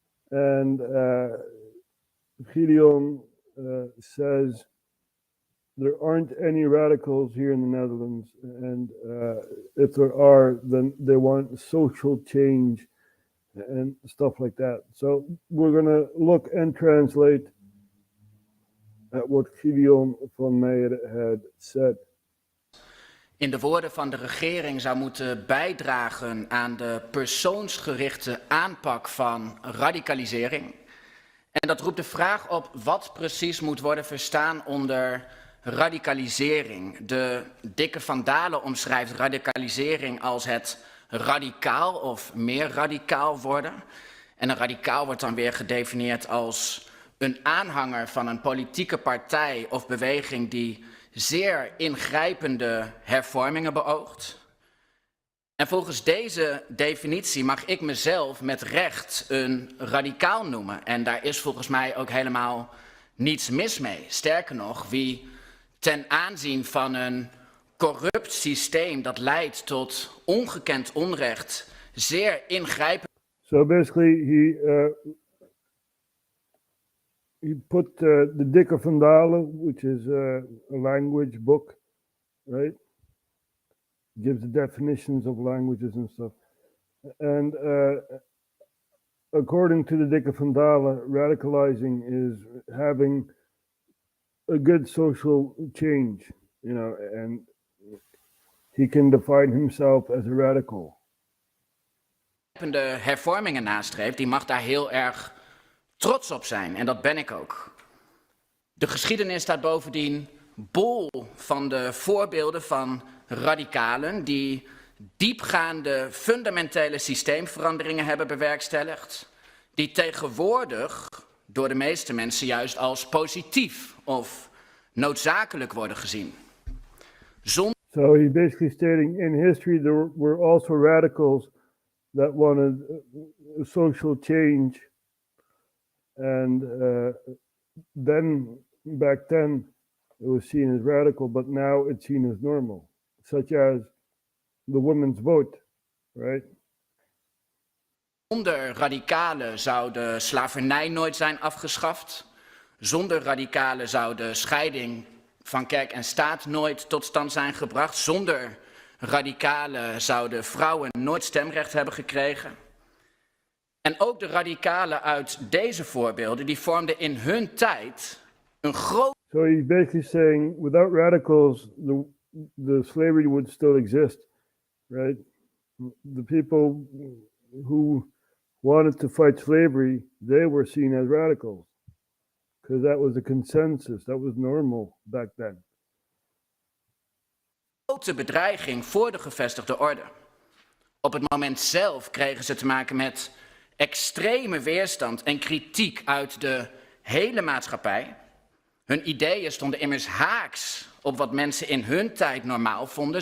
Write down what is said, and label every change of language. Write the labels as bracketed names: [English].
[English] And Gideon says there aren't any radicals here in the Netherlands. And if there are, then they want social change and stuff like that. So we're going to look and translate at what Gideon Vermeijeren had said. [Dutch] In de woorden van de regering zou moeten bijdragen aan de persoonsgerichte aanpak van radicalisering. En dat roept de vraag op wat precies moet worden verstaan onder radicalisering. De dikke Van Dalen omschrijft radicalisering als het radicaal of meer radicaal worden. En een radicaal wordt dan weer gedefinieerd als een aanhanger van een politieke partij of beweging die zeer ingrijpende hervormingen beoogt. En volgens deze definitie mag ik mezelf met recht een radicaal noemen. En daar is volgens mij ook helemaal niets mis mee. Sterker nog, wie ten aanzien van een corrupt systeem dat leidt tot ongekend onrecht zeer ingrijpend. [English] So basically he put the dikke Van Dalen, which is a language book, right? Gives the definitions of languages and stuff. And according to the dikke Van Dalen, radicalizing is having a good social change, and he can define himself as a radical. [Dutch] De hervormingen nastreeft, die mag daar heel erg trots op zijn, en dat ben ik ook. De geschiedenis staat bovendien bol van de voorbeelden van radicalen die diepgaande fundamentele systeemveranderingen hebben bewerkstelligd, die tegenwoordig door de meeste mensen juist als positief of noodzakelijk worden gezien. [English] So he's basically stating in history there were also radicals that wanted a social change. And then, back then, it was seen as radical, but now it's seen as normal, such as the women's vote, right? [Dutch] Zonder radicalen zou de slavernij nooit zijn afgeschaft. Zonder radicalen zou de scheiding van kerk en staat nooit tot stand zijn gebracht. Zonder radicalen zouden vrouwen nooit stemrecht hebben gekregen. En ook de radicalen uit deze voorbeelden, die vormden in hun tijd een groot... [English] So he's basically saying, without radicals, the slavery would still exist, right? The people who wanted to fight slavery, they were seen as radicals. Because that was the consensus, that was normal back then. [Dutch] Grote bedreiging voor de gevestigde orde. Op het moment zelf kregen ze te maken met extreme weerstand en kritiek uit de hele maatschappij. Hun ideeën stonden immers haaks op wat mensen in hun tijd normaal vonden.